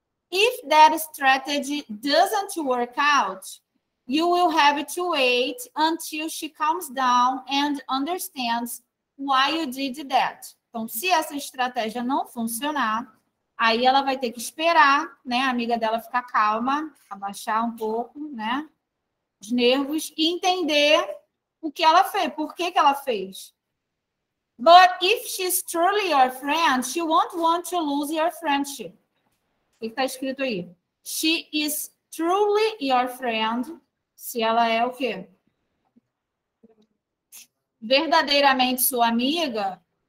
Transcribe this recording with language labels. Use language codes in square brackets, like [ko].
[en] If that strategy doesn't work out, you will have to wait until she calms down and understands why you did that. [pt] Então, se essa estratégia não funcionar, aí ela vai ter que esperar, né, a amiga dela ficar calma, abaixar um pouco, né, os nervos e entender o que ela fez, por que ela fez. [en] But if she's truly your friend, she won't want to lose your friendship. [pt] que está escrito aí? [en] She is truly your friend. [pt] Se ela é o quê? Verdadeiramente sua amiga.